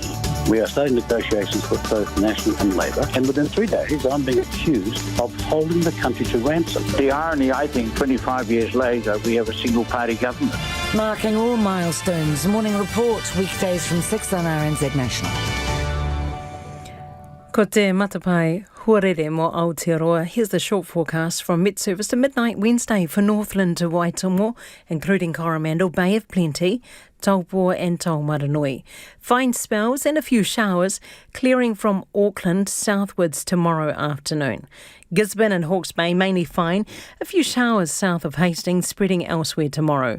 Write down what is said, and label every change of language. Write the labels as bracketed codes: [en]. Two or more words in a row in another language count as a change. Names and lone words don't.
[en] We are starting negotiations with both National and Labour, and within 3 days I'm being accused of holding the country to ransom. The irony, I think, 25 years later, we have a single-party government. Marking all milestones. Morning Report, weekdays from 6 on RNZ National. [mi] Ko te matapai huarere mo Aotearoa. [en] Here's the short forecast from mid-service to midnight Wednesday for Northland to Waitongo, including Coromandel, Bay of Plenty, Taupo and Taumaranui. Fine spells and a few showers, clearing from Auckland southwards tomorrow afternoon. Gisborne and Hawke's Bay mainly fine, a few showers south of Hastings, spreading elsewhere tomorrow.